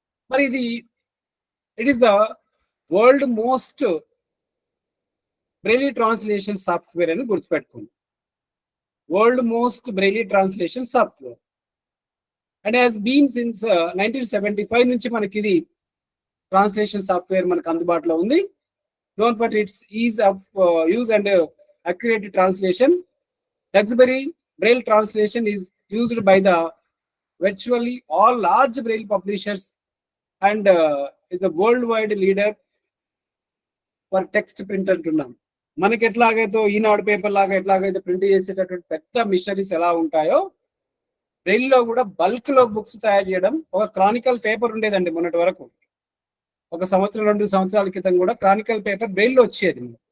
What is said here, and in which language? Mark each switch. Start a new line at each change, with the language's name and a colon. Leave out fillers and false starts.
Telugu: మరి ఇది
English: it is the world most Braille translation software
Telugu: అని గుర్తుపెట్టుకోండి.
English: world most Braille translation software and has been since 1975
Telugu: నుంచి మనకి ఇది ట్రాన్స్లేషన్ సాఫ్ట్వేర్ మనకు అందుబాటులో ఉంది.
English: known for its ease of use and accurate translation. Duxbury Braille translation is used by the virtually all large Braille publishers and is the world wide leader for text print
Telugu: అంటున్నాం. మనకి ఎట్లాగైతే ఈనాడు paper లాగా ఎట్లాగైతే print చేసేటటువంటి పెద్ద machineries ఎలా ఉంటాయో, Braille లో కూడా బల్క్ లో బుక్స్ తయారు చేయడం. ఒక క్రానికల్ పేపర్ ఉండేదండి మొన్నటి వరకు, ఒక సంవత్సరం 2 సంవత్సరాల క్రితం కూడా క్రానికల్ పేపర్ బ్రెయిల్ లో వచ్చేది.